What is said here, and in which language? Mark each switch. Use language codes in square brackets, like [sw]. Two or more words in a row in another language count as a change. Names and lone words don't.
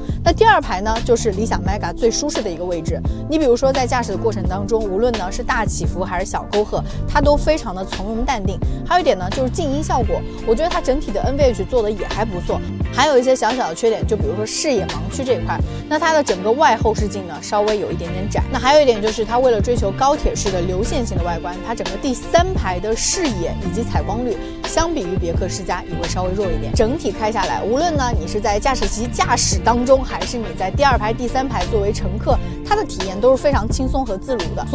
[zh] 那第2排呢，就是理想 Mega 最舒適的一个位置。你比如說在駕駛的過程當中，無論呢是大起伏還是小溝壑，它都非常的從容淡定。還有一點呢，就是靜音效果，我覺得它整體的 NVH 做的也還不錯。還有一些小小的缺點，就比如說視野盲區這一塊，那它的整個外後視鏡呢稍微有一點點窄。那還有一點就是它為了追求高鐵式的流線型的外觀，它整個第3排的視野以及採光率，相比於別克世嘉也會稍微弱一點。整體開下來，無論呢你是在駕駛席駕駛當中，還是你在第2排、第3排作為乘客，它的體驗都是非常輕鬆和自如的。